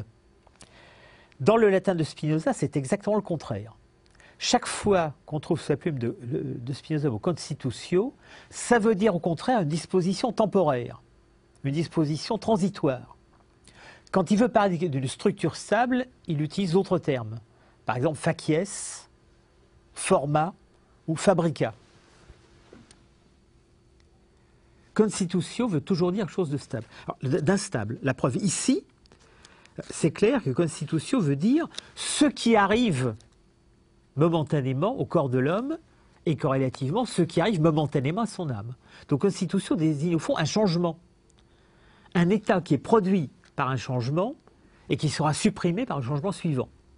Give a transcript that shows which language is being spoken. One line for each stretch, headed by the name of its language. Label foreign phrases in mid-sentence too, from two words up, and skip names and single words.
French: Dans le latin de Spinoza, c'est exactement le contraire. Chaque fois qu'on trouve sous la plume de Spinoza au constitutio, ça veut dire au contraire une disposition temporaire, une disposition transitoire. Quand il veut parler d'une structure stable, il utilise d'autres termes. Par exemple,
Latin: facies, forma ou fabrica.
French: Constitutio veut toujours dire quelque chose de stable, d'instable. La preuve ici, c'est clair que constitutio veut dire ce qui arrive momentanément au corps de l'homme et corrélativement ce qui arrive momentanément à son âme. Donc constitutio désigne au fond un changement, un état qui est produit par un changement et qui sera supprimé par le changement suivant.